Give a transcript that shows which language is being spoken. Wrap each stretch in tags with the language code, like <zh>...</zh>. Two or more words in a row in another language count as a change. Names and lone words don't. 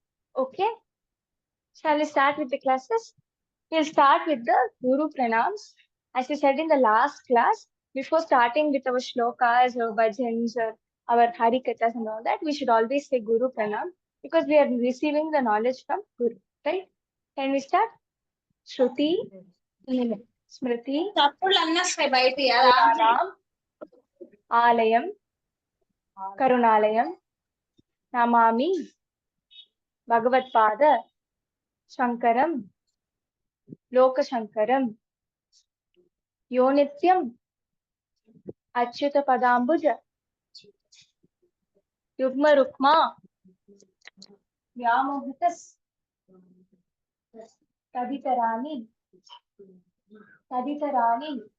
<en>Okay, shall we start with the classes? We'll start with the Guru Pranams. As we said in the last class, before starting with our shlokas or bhajans or our harikathas and all that, we should always say Guru Pranam because we are receiving the knowledge from Guru, right? Can we start?</en> <sa>श्रुति स्मृति,</sa> <te>తప్పులు అన్నీ వస్తాయి బయట</te> <sa>पुराणम् आलयम् करुणालयम् नमामि भगवत्पाद शङ्करम् लोकशङ्करम् योनित्यम् अच्युत पदाम्बुज युग्म रुक्म व्यामोहितः तदितराणि तदितराणि,</sa>